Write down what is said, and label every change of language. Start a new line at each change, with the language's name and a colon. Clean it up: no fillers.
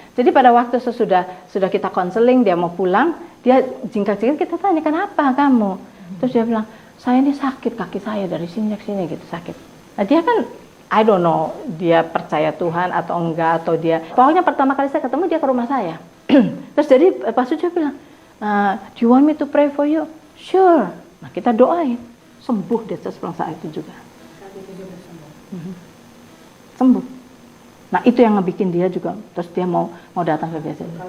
Indonesian: Jadi pada waktu sudah kita konseling, dia mau pulang, dia jingkrak-jingkrak, kita tanya kenapa kamu, terus dia bilang saya ini sakit, kaki saya dari sini ke sini gitu sakit. Nah dia kan
English: I don't know
Indonesian: dia percaya Tuhan atau enggak, atau dia pokoknya pertama kali saya ketemu dia ke rumah saya. Terus jadi Pak Sujo bilang,
English: do you want me to pray for you? Sure.
Indonesian: Nah kita doain, sembuh dia saat itu juga. Sembuh. Nah itu yang ngebikin dia juga, terus dia mau datang ke biasa.